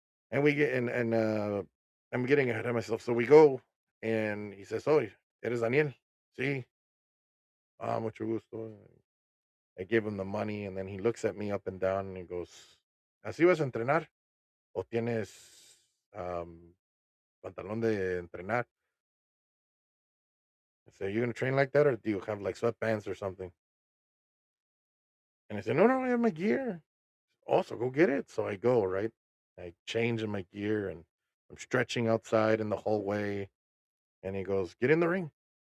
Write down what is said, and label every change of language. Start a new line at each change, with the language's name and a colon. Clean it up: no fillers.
English: And we get and I'm getting ahead of myself. So we go, and he says,
Spanish: "Oh, eres Daniel? Sí, mucho gusto."
English: I give him the money, and then he looks at me up and down, and he goes,
Spanish: "¿Así vas a entrenar? ¿O tienes pantalón de entrenar?"
English: I say, "You gonna train like that, or do you have like sweatpants or something?" And I said, "No, no, I have my gear." Also, go get it. So I go, right. I change in my gear, and I'm stretching outside in the hallway, and he goes, "Get in the ring."